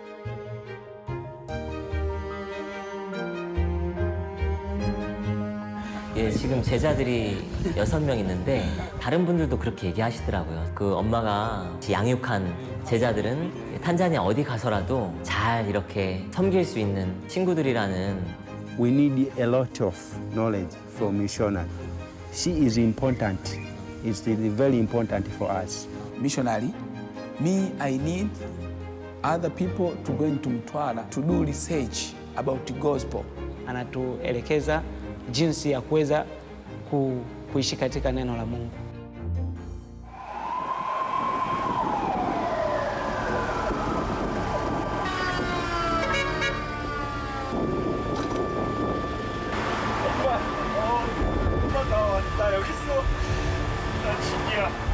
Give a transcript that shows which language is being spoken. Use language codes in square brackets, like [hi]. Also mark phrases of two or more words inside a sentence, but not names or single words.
[ko] 예, 지금 제자들이 6명 있는데 다른 분들도 그렇게 얘기하시더라고요. 그 엄마가 양육한 제자들은 탄자니아 어디 가서라도 잘 이렇게 섬길 수 있는 친구들이라는. [en] We need a lot of knowledge from missionary. She is important. It's very important for us. Missionary, me, I need other people to go into Mtwara to do research about the gospel. [sw] Anatuelekeza jinsi ya kuweza kuishi katika neno la Mungu. [ko] 나 여기 있어. 나 진이야.